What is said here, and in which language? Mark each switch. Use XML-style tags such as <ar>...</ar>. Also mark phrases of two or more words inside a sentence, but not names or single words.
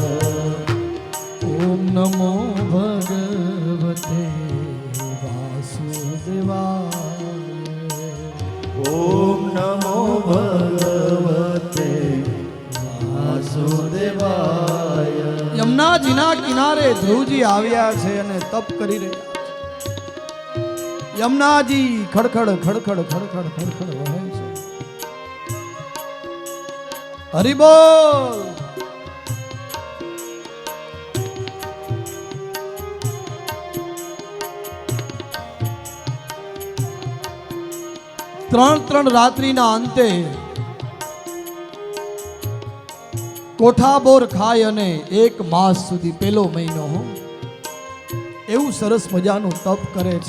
<sa>ओम नमो भगवते वासुदेवाय। ओम नमो भगवते वासुदेवाय।</sa> <gu>યમુનાજીના કિનારે ધ્રુવજી આવ્યા છે અને તપ કરી રહ્યા છે. યમુનાજી ખડખડ ખડખડ ખડખડ ખડખડ વહે છે. હરિ બોલ. ત્રણ રાત્રિના અંતે કોઠાબોર ખાય અને 1 માસ સુધી પેલો મહિનો એવું સરસ મજાનું તપ કરે છે.</gu>